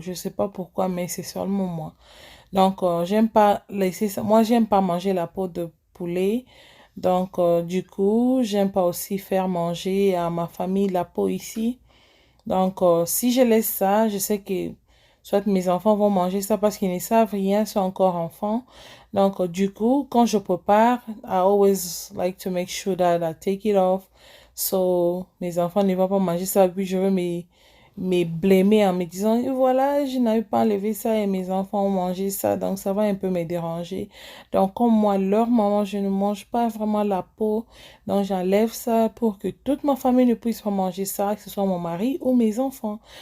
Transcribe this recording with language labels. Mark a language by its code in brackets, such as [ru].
[fr] Je ne sais pas pourquoi, mais c'est seulement moi. Donc, j'aime pas laisser ça. Moi, j'aime pas manger la peau de poulet. Donc, du coup, j'aime pas aussi faire manger à ma famille la peau ici. Donc, si je laisse ça, je sais que soit mes enfants vont manger ça parce qu'ils ne savent rien, sont encore enfants. [en] Donc, du coup, quand je prépare, I always like to make sure that I take it off. [fr] So, mes enfants ne vont pas manger ça. Puis, je veux me blâmer en me disant, et voilà, je n'avais pas enlevé ça et mes enfants ont mangé ça. Donc, ça va un peu me déranger. Donc, comme moi, leur maman, je ne mange pas vraiment la peau. Donc, j'enlève ça pour que toute ma famille ne puisse pas manger ça, que ce soit mon mari ou mes enfants.